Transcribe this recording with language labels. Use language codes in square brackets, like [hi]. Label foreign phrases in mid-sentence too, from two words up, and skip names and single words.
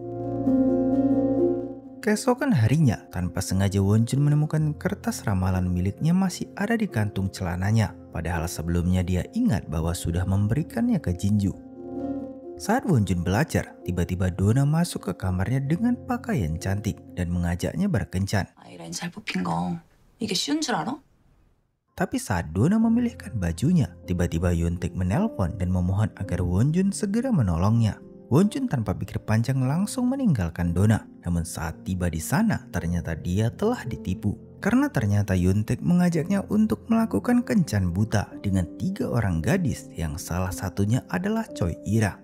[id] Keesokan harinya, tanpa sengaja Wonjun menemukan kertas ramalan miliknya masih ada di kantung celananya. Padahal sebelumnya dia ingat bahwa sudah memberikannya ke Jinju. Saat Wonjun belajar, tiba-tiba Donna masuk ke kamarnya dengan pakaian cantik dan mengajaknya berkencan. [ko] 아이라인 잘 뽑힌 거 이게 쉬운 줄 알아? [id] Tapi saat Donna memilihkan bajunya, tiba-tiba Yuntaek menelpon dan memohon agar Wonjun segera menolongnya. Wonjun tanpa pikir panjang langsung meninggalkan Donna. Namun saat tiba di sana, ternyata dia telah ditipu. Karena ternyata Yuntaek mengajaknya untuk melakukan kencan buta dengan 3 orang gadis yang salah satunya adalah Choi Ira.